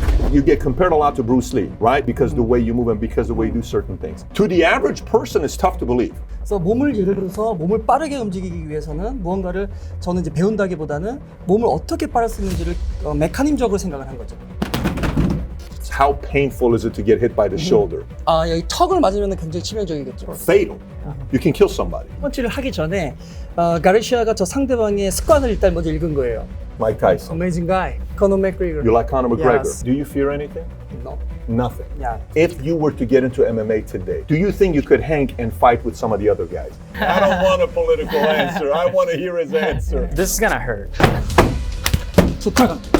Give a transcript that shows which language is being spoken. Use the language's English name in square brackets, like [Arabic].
[English] You get compared a lot to Bruce Lee, right? Because the way you move and because the way you do certain things. To the average person, it's tough to believe. [Korean] 그래서 몸을 예를 들어서 몸을 빠르게 움직이기 위해서는 무언가를 저는 이제 배운다기보다는 몸을 어떻게 빠를 수 있는지를 메커니즘적으로 생각을 한 거죠. [English] How painful is it to get hit by the shoulder? [Korean] 여기 턱을 맞으면 굉장히 치명적이겠죠. [English] Fatal. You can kill somebody. [Korean] 펀치를 하기 전에 가르시아가 저 상대방의 습관을 일단 먼저 읽은 거예요. [English] Mike Tyson. Amazing guy, Conor McGregor. You like Conor McGregor? Yes. Do you fear anything? No. Nothing. Yeah. If you were to get into MMA today, do you think you could hang and fight with some of the other guys? I don't want a political answer. I want to hear his answer. This is gonna hurt. [Korean] 좋다.